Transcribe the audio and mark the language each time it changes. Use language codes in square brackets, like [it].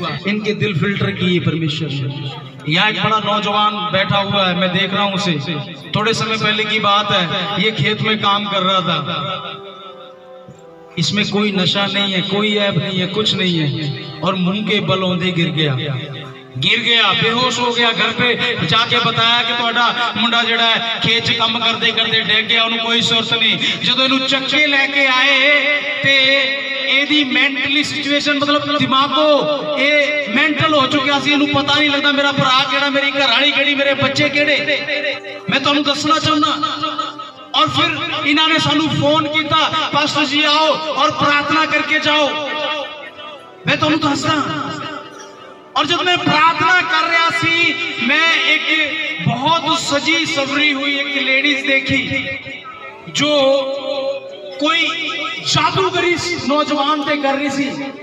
[hi] इनके दिल फिल्टर किए परमेश्वर ने। यहाँ एक बड़ा नौजवान बैठा हुआ है, मैं देख रहा हूँ उसे, थोड़े समय पहले की बात है, ये खेत में काम कर रहा था। इसमें कोई नशा नहीं है, कोई ऐब नहीं है, कुछ नहीं है, और मुंह के बल औंधे गिर गया, बेहोश हो गया। घर पे जाके बताया कि [pa] ਤੁਹਾਡਾ ਮੁੰਡਾ ਜਿਹੜਾ ਹੈ ਖੇਤ 'ਚ ਕੰਮ ਕਰਦੇ ਕਰਦੇ ਡਿੱਗ ਗਿਆ, ਉਹਨੂੰ ਕੋਈ ਸੁਰਤ ਨਹੀਂ। ਜਦੋਂ ਇਹਨੂੰ ਚੱਕੇ ਲੈ ਕੇ ਆਏ ਤੇ ਇਹਦੀ ਮੈਂਟਲੀ ਸਿਚੁਏਸ਼ਨ, मतलब ਦਿਮਾਗੋ ਇਹ ਮੈਂਟਲ ਹੋ ਚੁੱਕਿਆ ਸੀ, ਇਹਨੂੰ ਪਤਾ ਨਹੀਂ ਲੱਗਦਾ ਮੇਰਾ ਭਰਾ ਕਿਹੜਾ, ਮੇਰੀ ਘਰ ਵਾਲੀ ਕਿਹੜੀ, ਮੇਰੇ ਬੱਚੇ ਕਿਹੜੇ। ਮੈਂ ਤੁਹਾਨੂੰ ਦੱਸਣਾ ਚਾਹੁੰਦਾ। [hi] और फिर इन्होंने सानू फोन किया, पास्टर जी आओ और प्रार्थना करके जाओ। [pa] मैं तुहानू दसदा, [hi] और जब मैं प्रार्थना कर रहा सी, मैं एक बहुत सजी सवरी हुई एक लेडीज देखी जो कोई जादूगरी नौजवान पे कर रही थी।